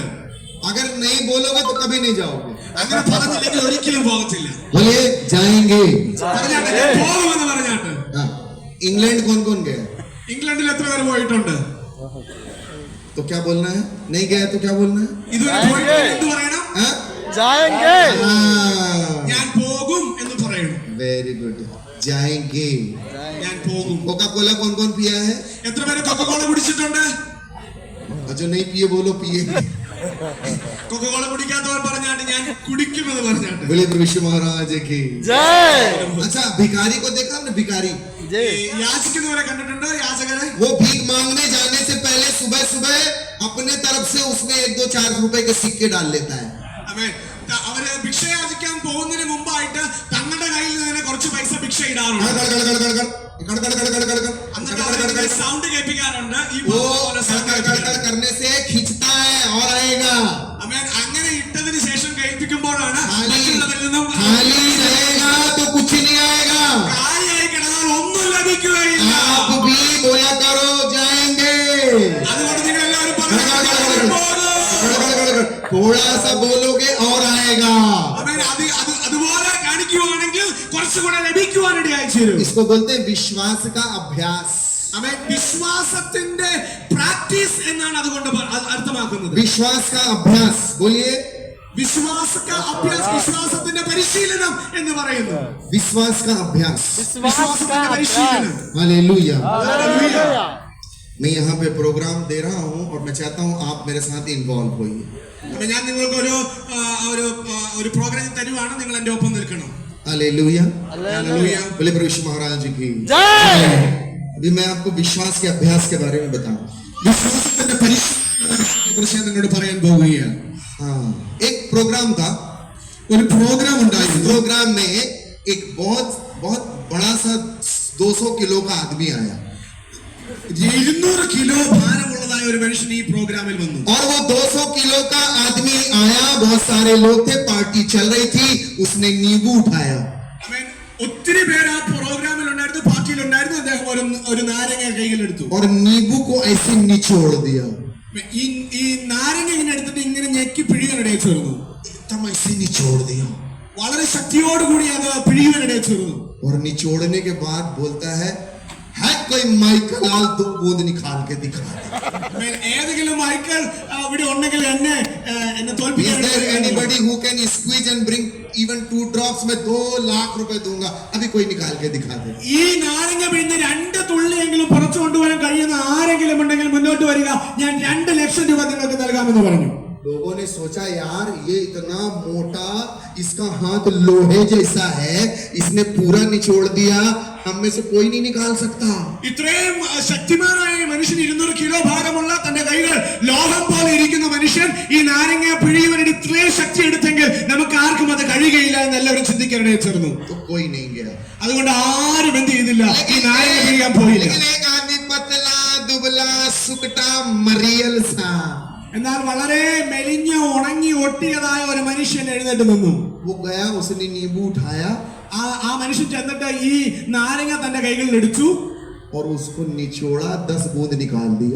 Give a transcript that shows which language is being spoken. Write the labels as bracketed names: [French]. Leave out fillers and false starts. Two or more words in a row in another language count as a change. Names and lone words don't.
[Hindi] अगर नहीं बोलोगे तो कभी नहीं जाओगे. [Malayalam] അങ്ങനെ പറഞ്ഞില്ലെങ്കിൽ ഒരിക്കലും പോകത്തില്ല. [Hindi] बोलिए जाएंगे. [Malayalam] പറഞ്ഞാട്ട് ഞാൻ പോകുമെന്ന് പറഞ്ഞാട്ട്. [Hindi] हाँ. इंग्लैंड कौन कौन गया. [Malayalam] ഇംഗ്ലണ്ടിൽ എത്ര പേര് പോയിട്ടുണ്ട്? [Hindi] तो क्या बोलना है. नहीं गया तो क्या बोलना है. [Malayalam] ഇതുവരെ പോയിട്ടില്ല എന്ത് പറയണം? [Hindi] हाँ? जाएंगे. [Malayalam] ഞാൻ പോകും എന്ന് പറയണം. [English] very good. [Hindi] जाएंगे. [Malayalam] ഞാൻ പോകും. [Hindi] कोका कोला कौन कौन पिया है. [Malayalam] എത്ര പേര് കൊക്കക്കോള കുടിച്ചിട്ടുണ്ട്? [Hindi] और जो नहीं पिए बोलो पिए. [Malayalam] കൊക്കക്കോള കുടിക്കാത്തവർ പറഞ്ഞാട്ട് ഞാൻ കുടിക്കുമെന്ന് പറഞ്ഞാട്ട്. [Hindi] बोले विश्व महाराज की जय. अच्छा भिखारी को देखा आपने. भिखारी [Malayalam] യാചിക്കുന്നവരെ കണ്ടിട്ടുണ്ടോ? യാചകരെ. [Hindi] वो भीख मांगने जाने से पहले सुबह सुबह अपने तरफ से उसमें 1-2-4 रुपए के सिक्के डाल लेता है. [Malayalam] ആമേൻ. അവര് ഭിക്ഷ യാചിക്കാൻ പോകുന്നതിന് മുമ്പായിട്ട് തങ്ങളുടെ കയ്യിൽ നിന്ന് കുറച്ച് പൈസ ഭിക്ഷ ഇടാറുണ്ട്. എന്നിട്ട് സൗണ്ട് കേൾപ്പിക്കാറുണ്ട്. ഈ [Hindi] वो [Malayalam] സൗണ്ട് [Hindi] करने से खींचता है और आएगा. [Malayalam] ആമേൻ. അങ്ങനെ ഇട്ടതിന് ശേഷം കേൾപ്പിക്കുമ്പോഴാണ് [Hindi] खाली [Malayalam] മറ്റുള്ളവരിൽ നിന്നും [Hindi] खाली रहेगा तो कुछ नहीं आएगा. [Malayalam] കാലിയായി കിടന്നാൽ ഒന്നും ലഭിക്കുകയില്ല. [Hindi] आप भी बोला करो जाएंगे. [Malayalam] അതുകൊണ്ട് നിങ്ങൾ എല്ലാവരും പറഞ്ഞു [Hindi] थोड़ा सा बोलोगे और आएगा. [Malayalam] ആമേൻ. അതുപോലെ കാണിക്കുവാണെങ്കിൽ കുറച്ചുകൂടെ ലഭിക്കുവാനിടയായി തീരും. [Hindi] इसको बोलते हैं विश्वास का अभ्यास. [Malayalam] ആമേൻ. വിശ്വാസത്തിന്റെ പ്രാക്ടീസ് എന്നാണ് അതുകൊണ്ട് അർത്ഥമാക്കുന്നത്. [Hindi] विश्वास का अभ्यास. बोलिए [Malayalam] വിശ്വാസത്തിന്റെ പരിശീലനം എന്ന് പറയുന്നു. [Hindi] विश्वास का अभ्यास. [Malayalam] വിശ്വാസത്തിന്റെ പരിശീലനം. [Hindi] हालेलुया. हालेलुया. मैं यहाँ पे प्रोग्राम दे रहा हूँ और मैं चाहता हूँ आप मेरे साथ इन्वॉल्व होइए. [Malayalam] അപ്പൊ ഞാൻ നിങ്ങൾക്ക് ഒരു പ്രോഗ്രാം തരുവാണ്, നിങ്ങൾ എന്റെ ഒപ്പം നിൽക്കണം. [Hindi] हालेलुया. [Malayalam] ഹല്ലേലൂയ. [Hindi] बोले प्रभु महाराज की जय. अभी मैं आपको विश्वास के अभ्यास के बारे में बताऊं. [Malayalam] വിശ്വാസത്തിന്റെ പരിശീലനത്തെ കുറിച്ച് ഞാൻ നിങ്ങളോട് പറയാൻ പോവുകയാണ്. [Hindi] हाँ एक प्रोग्राम था. [Malayalam] ഒരു പ്രോഗ്രാം ഉണ്ടായിരുന്നു. [Hindi] प्रोग्राम में एक बहुत बहुत बड़ा सा 200 किलो का आदमी आया [Malayalam] 200 കിലോ ഭാരമുള്ളതായ ഒരു മനുഷ്യൻ ഈ പ്രോഗ്രാമിൽ വന്നു. [Hindi] और वो 200 किलो का आदमी आया. बहुत सारे लोग थे, पार्टी चल रही थी. उसने नींबू उठाया. [Malayalam] ആമേൻ. ഒത്തിരി പേര് ആ പ്രോഗ്രാമിൽ ഉണ്ടായിരുന്നു, പാർട്ടിയിൽ ഉണ്ടായിരുന്നു. അദ്ദേഹം ഒരു നാരങ്ങ കയ്യിലെടുത്തു. [Hindi] और नींबू को ऐसे निचोड़ दिया. [Malayalam] ഈ നാരങ്ങ ഇങ്ങനെ എടുത്തിട്ട് ഇങ്ങനെ ഞെക്കി പിഴിയാനിടയിൽ ചേർന്നു. [Hindi] एकदम ऐसे निचोड़ दिया. [Malayalam] വളരെ ശക്തിയോടുകൂടി അത് പിഴിയാനിടയിൽ ചേർന്നു. [Hindi] और निचोड़ने के बाद बोलता है कोई माइकल लाल तो बूंद निकाल के दिखा दे. [Malayalam] ഏതെങ്കിലും മൈക്കൽ ഇവിടെ ഉണ്ടെങ്കിൽ എന്നെ തോൽപ്പിക്കാൻ. [English] Is there anybody who can squeeze and bring even 2 drops? [Hindi] मैं 2 लाख रुपए दूंगा. अभी कोई निकाल के दिखा दे. [Malayalam] ഈ നാരങ്ങ പിഴിഞ്ഞ് 2 തുള്ളിയെങ്കിലും പുറത്തു കൊണ്ടുവരാൻ കഴിയുന്ന ആരെങ്കിലും ഉണ്ടെങ്കിൽ മുന്നോട്ട് വരിക, ഞാൻ 2 ലക്ഷം രൂപ നിങ്ങൾക്ക് നൽകാമെന്ന് പറഞ്ഞു. [Hindi] लोगों ने सोचा यार ये इतना मोटा, इसका हाथ लोहे जैसा है, इसने पूरा निचोड़ दिया, हम में से कोई नहीं निकाल सकता. [Malayalam] ഇത്രയും ശക്തിമാനായ മനുഷ്യൻ 200 കിലോ ഭാരമുള്ള തന്റെ കൈകൾ ലോഹം പോലെ ഇരിക്കുന്ന മനുഷ്യൻ ഈ നാരങ്ങ പിഴിയുവാൻ ഇത്രയും ശക്തി എടുത്തെങ്കിൽ നമുക്ക് ആർക്കും അത് കഴിയുകയില്ല എന്ന് എല്ലാവരും ചിന്തിക്കാനിടയിൽ ചേർന്നു. [Hindi] तो कोई नहीं गया. [Malayalam] അതുകൊണ്ട് ആരും എന്ത് ചെയ്തില്ല, ഈ നാരങ്ങ പിഴിയാൻ പോയില്ല. [Hindi] लेकिन एक आदमी पतला दुबला सुकटा मरियल सा, [Malayalam] എന്നാൽ വളരെ മെലിഞ്ഞ ഉണങ്ങി ഒട്ടിയതായ ഒരു മനുഷ്യൻ എഴുന്നേറ്റ് നിന്നു. [Hindi] वो गया, उसने नींबू उठाया [Malayalam] ആ മനുഷ്യൻ ചെന്നിട്ട് ഈ നാരങ്ങ തന്റെ കൈകളിൽ എടുത്തു. [Hindi] और उसको निचोड़ा, 10 बूंद निकाल दिया।